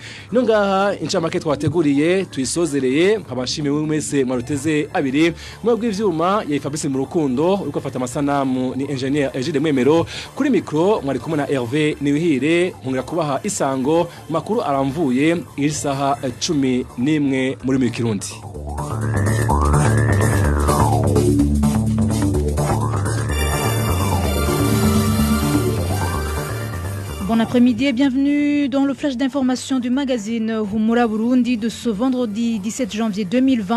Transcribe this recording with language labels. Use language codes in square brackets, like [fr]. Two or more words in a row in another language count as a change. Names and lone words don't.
[rn] Ino ngaha incamake twateguriye tuyisozereye nkabashimiye mwese mwaruteze abiri mu bw'ivyuma ya Fabrice mu rukundo uko afata amasanamu ni engineer Egide Mwemero kuri micro mwari kumwe na Hervé Niwihire nkungira kubaha isango makuru aramvuye isaha 11 muri Kirundi. [fr] Bon après-midi et bienvenue dans le flash d'information du magazine Humura Burundi de ce vendredi 17 janvier 2020.